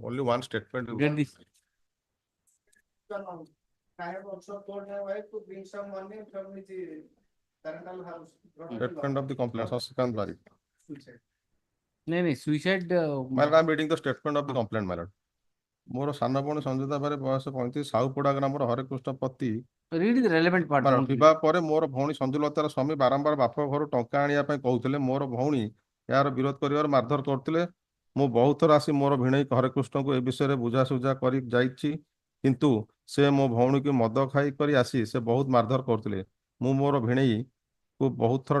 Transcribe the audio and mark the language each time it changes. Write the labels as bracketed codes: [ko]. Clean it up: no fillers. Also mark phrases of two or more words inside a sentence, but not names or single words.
[en] Only one statement. Get this. I have also told my wife to bring some money from his parental house. Statement of the complaint. Sasikant Bari. No, suicide. My lord, I am reading the statement of the complaint, my lord. [or] ମୋର ସାନ ଭଉଣୀ ସଞ୍ଜୁତା ବାରେ ବୟସ 35 ସାହୁପଡା ଗ୍ରାମର ହରେକୃଷ୍ଣ ପତି [en] Read the relevant part. [or] ବିବାହ ପରେ ମୋର ଭଉଣୀ ସଞ୍ଜୁଲତାର ସ୍ୱାମୀ ବାରମ୍ବାର ବାପ ଘରୁ ଟଙ୍କା ଆଣିବା ପାଇଁ କହୁଥିଲେ ମୋର ଭଉଣୀ ଏହାର ବିରୋଧ କରିବାର ମାରଧର କରୁଥିଲେ ମୁଁ ବହୁତ ଥର ଆସି ମୋର ଭିଣେଇ ହରେକୃଷ୍ଣଙ୍କୁ ଏ ବିଷୟରେ ବୁଝାସୁଝା କରି ଯାଇଛି କିନ୍ତୁ ସେ ମୋ ଭଉଣୀକୁ ମଦ ଖାଇ କରି ଆସି ସେ ବହୁତ ମାରଧର କରୁଥିଲେ ମୁଁ ମୋର ଭିଣେଇକୁ ବହୁତ ଥର